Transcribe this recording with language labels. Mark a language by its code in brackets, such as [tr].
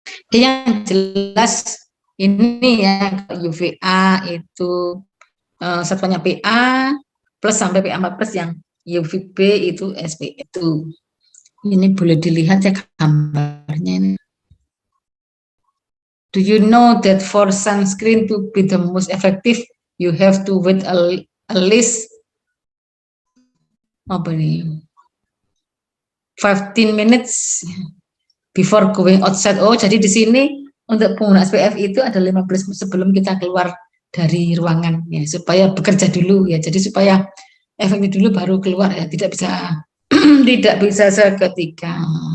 [id] Yang jelas ini ya, UVA itu satuannya PA plus sampai PA 4 plus, yang UVB itu SPF itu. Ini boleh dilihat ya gambarnya ini. [en] Do you know that for sunscreen to be the most effective, you have to wait at least 15 minutes before going outside. [id] Oh, jadi di sini untuk penggunaan SPF itu ada 15 menit sebelum kita keluar dari ruangan ya, supaya bekerja dulu ya. Jadi supaya efeknya dulu baru keluar ya, tidak bisa tidak bisa seketika.